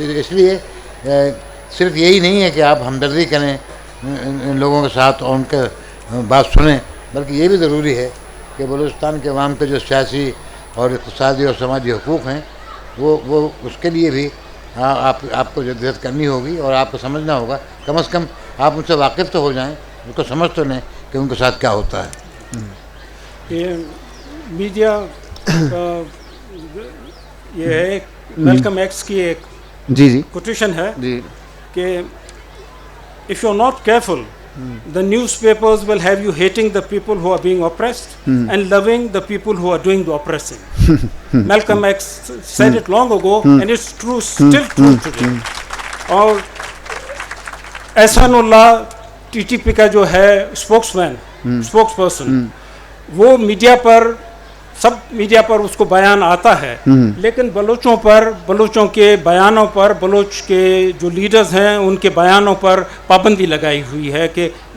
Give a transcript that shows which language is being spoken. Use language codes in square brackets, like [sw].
[ur] اس لیے صرف یہی نہیں ہے کہ آپ ہمدردی کریں ان لوگوں کے ساتھ اور ان کے بات سنیں, بلکہ یہ بھی ضروری ہے کہ بلوچستان کے عوام کے جو سیاسی اور اقتصادی اور سماجی حقوق ہیں وہ اس کے لیے بھی آپ کو جدوجہد کرنی ہوگی, اور آپ کو سمجھنا ہوگا, کم از کم آپ ان سے واقف تو ہو جائیں, ان کو سمجھ تو لیں کہ ان کے ساتھ کیا ہوتا ہے. یہ میڈیا یہ ہے ویلکم ایکس کی ایک جی کوٹیشن ہے جی [en] کہ if you're not careful, the newspapers will have you hating the people who are being oppressed and loving the people who are doing the oppressing. Malcolm X said it long ago and it's true, still true today. [ur] اور احسانullah TTP کا جو ہے spokes person, وہ media پر سب media پر اس کو بیان آتا ہے, لیکن بلوچوں کے بیانوں پر, بلوچ کے جو لیڈرز ہیں ان کے بیانوں پر پابندی لگائی ہوئی ہے کہ